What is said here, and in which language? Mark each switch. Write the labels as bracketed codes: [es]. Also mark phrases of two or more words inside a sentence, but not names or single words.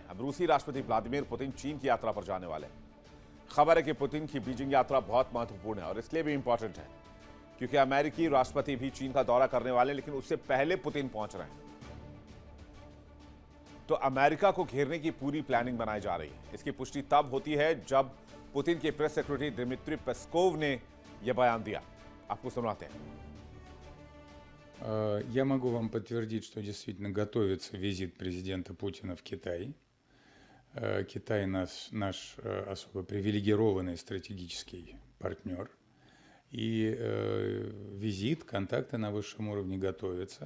[hi] अब रूसी राष्ट्रपति व्लादिमीर पुतिन चीन की यात्रा पर जाने वाले हैं। खबर है कि पुतिन की बीजिंग यात्रा बहुत महत्वपूर्ण है और इसलिए भी इंपॉर्टेंट है क्योंकि अमेरिकी राष्ट्रपति भी चीन का दौरा करने वाले हैं, लेकिन उससे पहले पुतिन पहुंच रहे हैं। तो अमेरिका को घेरने की पूरी प्लानिंग बनाई जा रही है। इसकी पुष्टि तब होती है जब पुतिन के प्रेस सेक्रेटरी दिमित्री पेस्कोव ने यह बयान दिया। आपको सुनाते हैं। [ru] Я могу вам подтвердить, что действительно готовится визит президента Путина в Китай. Китай наш особо привилегированный стратегический партнер. И визит, контакты на высшем уровне готовятся.